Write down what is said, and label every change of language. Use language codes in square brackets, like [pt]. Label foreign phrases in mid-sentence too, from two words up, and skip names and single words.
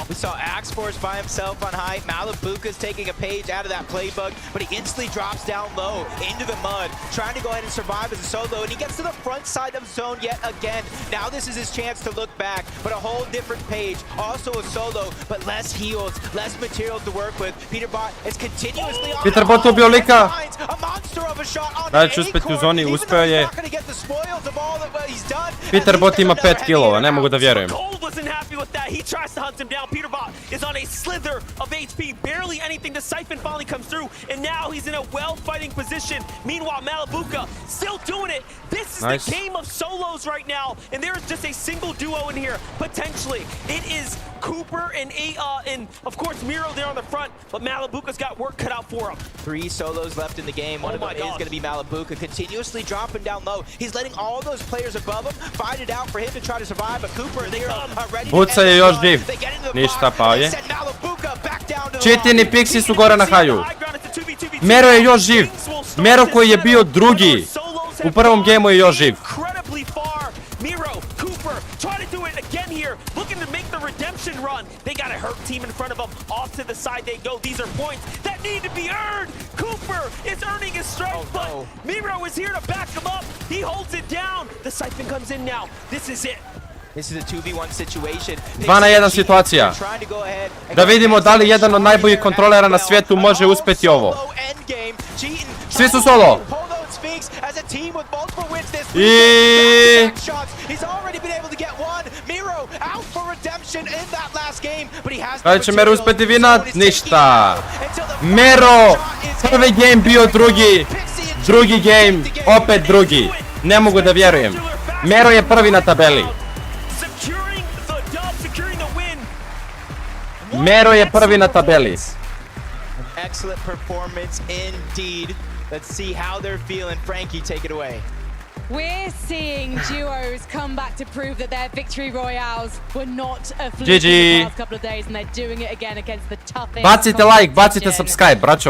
[en] We saw X-Force by himself on height. Malabuka's taking a page out of that playbook, but he instantly drops down low into the mud, trying to go ahead and survive as a solo, and he gets to the front side of zone yet again. Now this is his chance to look back, but a whole different page. Also a solo, but less heals, less material to work with. Peter Bot is continuously on. [sr] Peter Bot ubio lika. [en] A monster of a shot on [sr] Da će uspeti u zoni, uspeo je. Peter Bot ima 5 killova, ne mogu da vjerujem. [en] With that, he tries to hunt him down. Peter Bot is on a slither of HP, barely anything. The siphon finally comes through, and now he's in a well-fighting position. Meanwhile, Malabuka still doing it. This is the game of solos right now, and there is just a single duo in here, potentially. It is Cooper and of course Miro there on the front, but Malabuka's got work cut out for him. 3 solos left in the game. One of them is going to be Malabuka, continuously dropping down low. He's letting all those players above him fight it out for him to try to survive, but Cooper and Miro are ready. [sr] Buca je još živ. Ništa, pao je. Chitin i Pixi su gore na haju. Mero je još živ. Mero koji je bio drugi u prvom gemu je još živ. Miro, [en] Cooper, try to do it again here, looking to make the redemption run. They got a hurt team in front of them. Off to the side they go. These are points that need to be earned. Cooper is earning his strike, but Miro is here to back him up. He holds it down. The siphon comes in now. This is it. This is a 2v1 situation. [sr] 2 na 1 situacija. Da vidimo da li jedan od najboljih kontrolera na svijetu može uspeti ovo. Svi su solo. I kada će Mero uspeti vinat? Ništa. Mero, prvi game bio drugi. Drugi game, opet drugi. Ne mogu da vjerujem. Mero je prvi na tabeli. Mero je prvi na tabeli. [en] Excellent performance indeed. Let's see how they're feeling. Frankie, take it away. We're seeing duos come back to prove that their victory royales were not a fluke GG. in the past couple of days, and they're doing it again against the toughest. [sr] Bacite like, bacite subscribe, braćo.